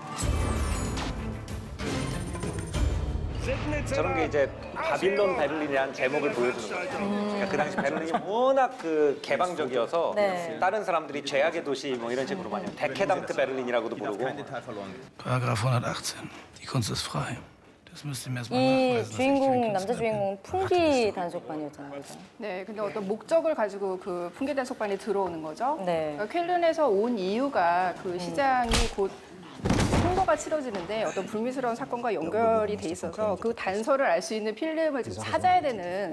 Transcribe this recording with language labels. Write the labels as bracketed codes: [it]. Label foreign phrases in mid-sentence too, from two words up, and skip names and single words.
[ko] 저런 게 이제 바빌론 베를린이라는 제목을 보여주는 거죠. 그러니까 그 당시 베를린이 워낙 그 개방적이어서 네. 다른 사람들이 죄악의 도시 뭐 이런 식으로 많이 데케당트 베를린이라고도 부르고. [de] Paragraph 118. Die Kunst ist frei. Das müsst ihr mir erstmal [ko] 이 [de] nachweisen, dass ich kein [ko] 주인공 [de] Künstler [ko] 남자 [de] bin. [ko] 주인공은 풍기 단속반이었잖아요. 그죠? 네, 근데 어떤 목적을 가지고 그 풍계단 속반이 들어오는 거죠. 네. 그러니까 쾰른에서 온 이유가 그 시장이 곧 선거가 치러지는데 어떤 불미스러운 사건과 연결이 돼 있어서 그 단서를 알 수 있는 필름을 지금 찾아야 되는